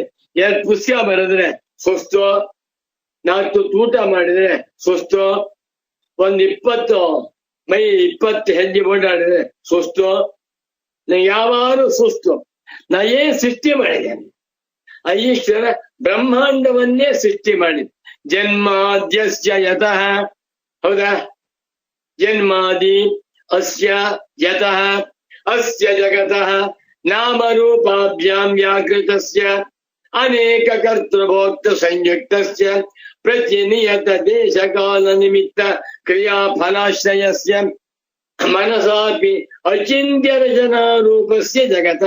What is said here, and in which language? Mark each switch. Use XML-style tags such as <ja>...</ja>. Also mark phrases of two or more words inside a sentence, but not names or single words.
<kn>2 ಪುಸ್ತಕ ಬರೆದ್ರೆ ಸುಸ್ತು, 4 ಊಟ ಮಾಡಿದ್ರೆ ಸುಸ್ತು, 20 ಹೆಜ್ಜೆ ಓಡಾಡಿದ್ರೆ ಸುಸ್ತು. ನಂಗೆ ಯಾವಾರು ಸುಸ್ತು. ನಾ ಏನ್ ಸೃಷ್ಟಿ ಮಾಡಿದ್ದೇನೆ? ಈಶ್ವರ ಬ್ರಹ್ಮಾಂಡವನ್ನೇ ಸೃಷ್ಟಿ ಮಾಡಿ.</kn> <sa>ಜನ್ಮಾದ್ಯಸ್ಯ ಯತಃ, ಹೌದಾ? ಜನ್ಮಾದಿ ಅಸ್ಯ ಯತಃ ಅಸ್ಯ ಜಗತಃ ನಾಮರೂಪಾಭ್ಯಾಂ ವ್ಯಾಕೃತಸ್ಯ ಅನೇಕ ಕರ್ತೃಭೋಕ್ತೃ ಸಂಯುಕ್ತಸ್ಯ ಪ್ರತಿನಿಯತ ದೇಶಕಾಲ ನಿಮಿತ್ತ ಕ್ರಿಯಾಫಲಾಶ್ರಯಸ್ಯ ಮನಸಾಪಿ ಅಚಿಂತ್ಯ ರಚನಾರೂಪಸ್ಯ ಜಗತಃ.</sa>